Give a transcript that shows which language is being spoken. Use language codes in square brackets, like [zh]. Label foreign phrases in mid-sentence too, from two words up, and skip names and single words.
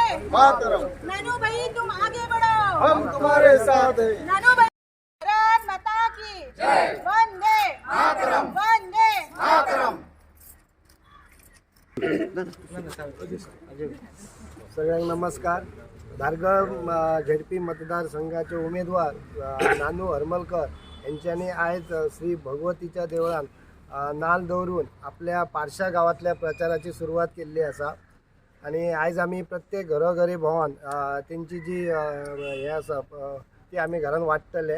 [hi] मातरम। नानू भाई तुम आगे बढ़ो, हम तुम्हारे साथ हैं। नानू भाई भारत माता की जय, वंदे मातरम वंदे मातरम। [mr] सगळ्यांना नमस्कार। [kok] धारगळ झेडपी मतदारसंघाचे उमेदवार नानू हरमलकर यांच्यानी आज श्री भगवतीच्या देवळान नाल दवरून आपल्या पारशा गावातल्या प्रचाराची सुरुवात केल्ली आसा। आणि आज आम्ही प्रत्येक घरोघरी भोंवन तेंची जी हे आसा ती आम्ही घरान वाटतले।